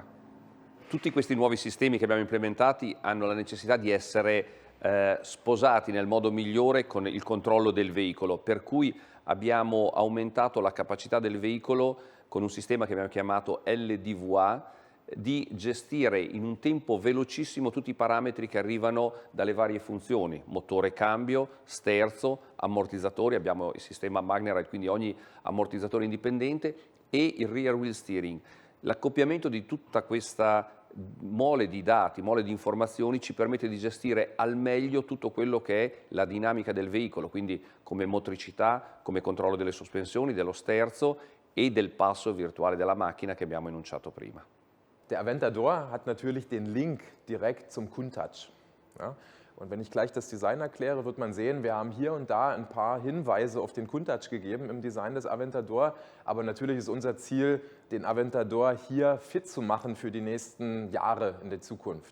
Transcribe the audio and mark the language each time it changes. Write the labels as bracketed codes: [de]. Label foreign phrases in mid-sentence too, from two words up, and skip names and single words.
[it] Tutti questi nuovi sistemi che abbiamo implementati hanno la necessità di essere sposati nel modo migliore con il controllo del veicolo, per cui abbiamo aumentato la capacità del veicolo con un sistema che abbiamo chiamato LDVA, di gestire in un tempo velocissimo tutti i parametri che arrivano dalle varie funzioni: motore, cambio, sterzo, ammortizzatori, abbiamo il sistema Magnerite, quindi ogni ammortizzatore indipendente, e il [en] rear wheel steering. [it] L'accoppiamento di tutta questa mole di dati, mole di informazioni, ci permette di gestire al meglio tutto quello che è la dinamica del veicolo, quindi come motricità, come controllo delle sospensioni, dello sterzo e del passo virtuale della macchina che abbiamo enunciato prima. [de] Der Aventador hat natürlich den Link direkt zum Countach. Ja? Und wenn ich gleich das Design erkläre, wird man sehen, wir haben hier und da ein paar Hinweise auf den Countach gegeben im Design des Aventador, aber natürlich ist unser Ziel, den Aventador hier fit zu machen für die nächsten Jahre in der Zukunft.